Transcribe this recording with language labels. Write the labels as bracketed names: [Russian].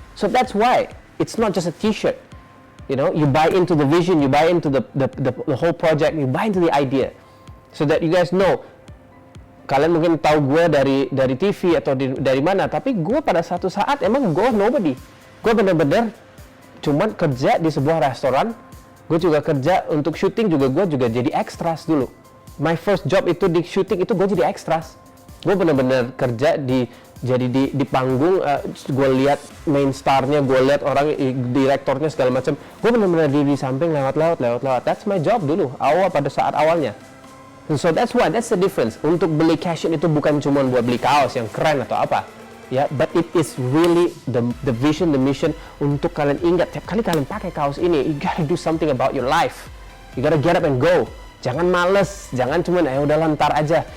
[English] So that's why it's not just a t-shirt. You know, you buy into the vision, you buy into the whole project, you buy into the idea, so that you guys know. [Indonesian] Kalian mungkin tahu gue dari TV atau dari mana, tapi gue pada satu saat emang gue nobody. Gue bener-bener cuman kerja di sebuah restoran. Gue juga kerja untuk syuting juga, gue juga jadi extras dulu. [English] My first job [Indonesian] itu di syuting itu gue jadi extras. Gue bener-bener kerja di panggung, gue lihat main starnya, gue lihat orang direktornya segala macam. Gue bener-bener di samping lewat. [English] That's my job [Indonesian] dulu, pada saat awalnya. [English] So that's the difference. [Indonesian] Untuk beli cash in itu bukan cuma buat beli kaos yang keren atau apa, ya, [English] but it is really the vision, the mission, [Indonesian] untuk kalian ingat tiap kali kalian pakai kaos ini, [English] you gotta do something about your life. You gotta get up and go. [Indonesian] Jangan males, jangan cuma udah ntar aja.